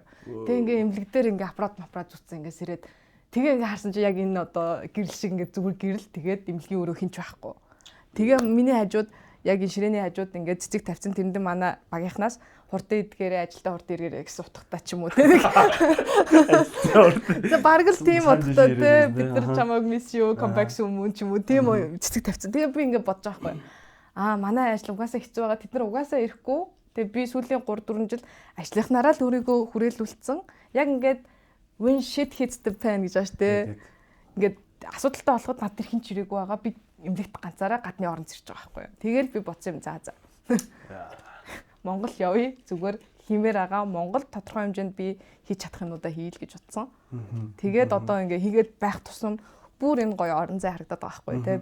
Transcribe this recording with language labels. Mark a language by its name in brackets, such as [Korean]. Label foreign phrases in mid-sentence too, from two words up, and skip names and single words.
[Mongolian] Тэгээ ингээ эмнэлэг дээр ингээ аппарат зүтсэн ингээ сэрээд тэгээ ингээ харсан чи яг энэ одоо гэрэл шиг ингээ зүгээр гэрэл тэгээд эмнэлгийн өрөө хинч байхгүй. Тэгээ миний хажууд яг энэ ширээний хажууд ингээд цэцэг тавьсан тэрэндээ манай багийнхнаас хурдан идгээрээ ажилдаа хурдан иргээрээ гэсэн утгатай ч юм уу тийм. За бараг л тийм утгатай тийм бид нар чамайг [English] miss you come back soon [Mongolian] ч юм уу тийм цэцэг тавьсан. Тэгээ би ингээд бодож байгаа байхгүй. Манай ажил угаасаа хэцүү байгаа. Тэд нар угаасаа ирэхгүй. Тэгээ би сүүлийн 3-4 жил ажлынхнаараа л өөрийгөө хүрээлүүлсэн. Яг ингээд [English] when shit hits the fan [Mongolian] гэж байна шүү дээ. Ингээд асуудалтай болоход над тэр хин ч ирээгүй байгаа. Би эмнэлэгт ганцаараа гадны орон зэрж байгаа байхгүй юу. Тэгэл би бодсон юм за. Монгол явъя зүгээр хиймээр байгаа. Монгол тодорхой хэмжээнд би хийж чадах юмудаа хийл гэж бодсон. Тэгээд одоо ингээ хийгээд байх тусам бүр энэ гоё орон зай харагдаад байгаа байхгүй тий.